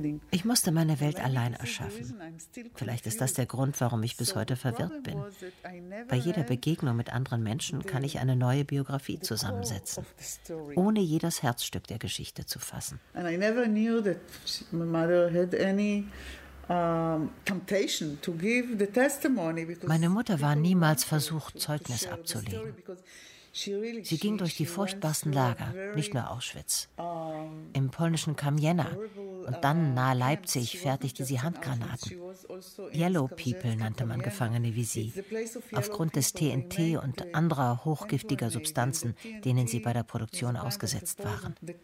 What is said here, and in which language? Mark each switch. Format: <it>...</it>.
<de>Ich musste meine Welt allein erschaffen. Vielleicht ist das der Grund, warum ich bis heute verwirrt bin. Bei jeder Begegnung mit anderen Menschen kann ich eine neue Biografie zusammensetzen, ohne jedes Herzstück der Geschichte zu fassen.</de> <en>And I never knew that my mother had any temptation to give the testimony.</en> <de>Meine Mutter war niemals versucht, Zeugnis abzulegen. Sie ging durch die furchtbarsten Lager, nicht nur Auschwitz. Im polnischen Kamjena und dann nahe Leipzig fertigte sie Handgranaten. Yellow People nannte man Gefangene wie sie, aufgrund des TNT und anderer hochgiftiger Substanzen, denen sie bei der Produktion ausgesetzt waren.</de>